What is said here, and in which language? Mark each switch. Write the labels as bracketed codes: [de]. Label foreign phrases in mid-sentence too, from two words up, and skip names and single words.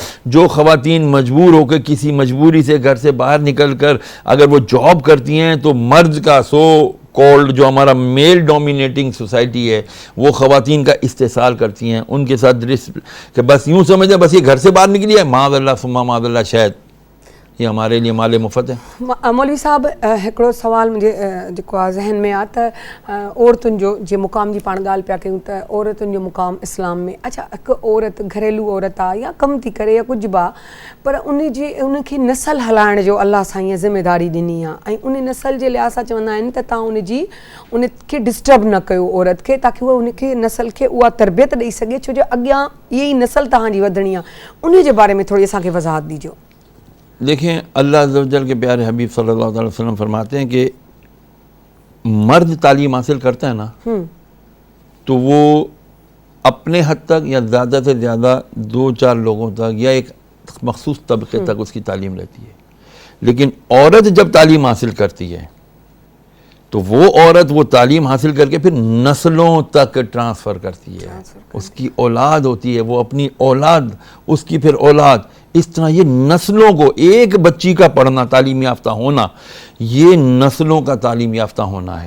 [ur] جو خواتین مجبور ہو کر کسی مجبوری سے گھر سے باہر نکل کر اگر وہ جاب کرتی ہیں تو مرد کا [en] so called [ur] جو ہمارا [en] male dominating society [ur] ہے وہ خواتین کا استیسال کرتی ہیں، ان کے ساتھ کہ بس یوں سمجھیں بس یہ گھر سے باہر نکلی ہے, [ar] معاذ الله ثم معاذ الله, [ur] شاید یہ ہمارے لیے مالِ مفت ہے. [sd] मौलवी साहब हिकिड़ो सवाल मुंहिंजे जेको आहे ज़हन में आहे त औरतुनि जो जीअं मुक़ाम जी पाण ॻाल्हि पिया कयूं त औरतुनि जो मुक़ाम इस्लाम में, अच्छा हिकु औरत घरेलू औरत आहे या कमु थी करे या कुझु बि आहे, पर उनखे नसल हलाइण जो अलाह साईं ज़िम्मेदारी ॾिनी आहे ऐं उन नसल जे लिहाज़ सां चवंदा आहिनि त तव्हां उनखे डिस्टर्ब न कयो औरत खे, ताकी उहा उनखे नसल खे उहा तरबियत ॾेई सघे, छो जो अॻियां इहा ई नसल तव्हांजी वधणी आहे। उन जे बारे में थोरी असांखे वज़ाहत ॾिजो। [ur] دیکھیں, [ar] الله عز و جل [ur] کے پیارے حبیب [ar] صلى الله عليه وسلم [ur] فرماتے ہیں کہ مرد تعلیم حاصل کرتا ہے نا تو وہ اپنے حد تک یا زیادہ سے زیادہ 2-4 لوگوں تک یا ایک مخصوص طبقے تک اس کی تعلیم رہتی ہے. لیکن عورت جب تعلیم حاصل کرتی ہے تو وہ عورت وہ تعلیم حاصل کر کے پھر نسلوں تک ٹرانسفر کرتی ہے، اس کی اولاد ہوتی ہے، وہ اپنی اولاد، اس کی پھر اولاد، اس طرح یہ نسلوں کو، ایک بچی کا پڑھنا، تعلیم یافتہ ہونا، یہ نسلوں کا تعلیم یافتہ ہونا ہے.